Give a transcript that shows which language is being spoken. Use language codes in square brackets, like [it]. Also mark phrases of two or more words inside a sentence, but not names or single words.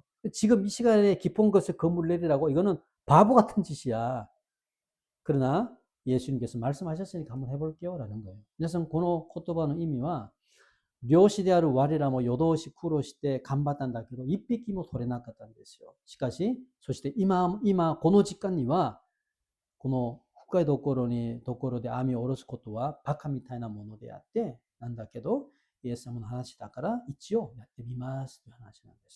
[ko] 지금 이 시간에 깊은 곳에 그물을 내리라고 이거는 바보 같은 짓이야. 그러나 예수님께서 말씀하셨으니까 한번 해볼게요 라는 거예요. [ja] 皆さんこの言葉の意味は漁師である我らも夜通し苦労して頑張ったんだけど一匹も取れなかったんですよ。しかしそして今この時間にはこの深いところで網を下ろすことはバカみたいなものであってなんだけどイエス様の話だから一応やってみますという話なんです。